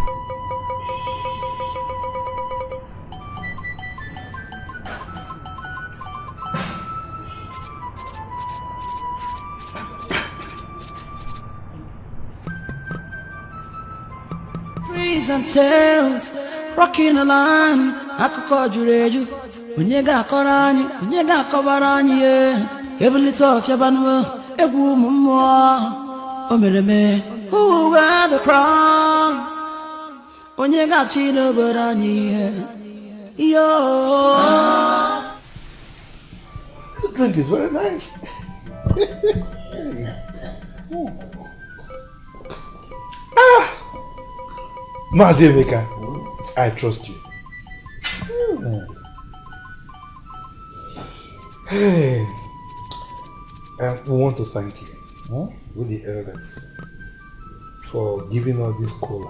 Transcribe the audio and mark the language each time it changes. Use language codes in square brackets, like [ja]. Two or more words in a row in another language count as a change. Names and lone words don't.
[en] Trees and tales, rocking the line. [ig] Akụkọ juru eju, onye ga-akọrọ anyị, onye ga-akọbara anyị ye. Ebulite ọfịa banụ, egwu ụmụ mmụọ. O mere me, [en] who will wear the crown? [ig] Onye ga-achị n'obodo anyị ye. Yo. [en] This drink is very nice. Mazi Emeka, I trust you. Hey, we want to thank you, with the elders, for giving us this cola.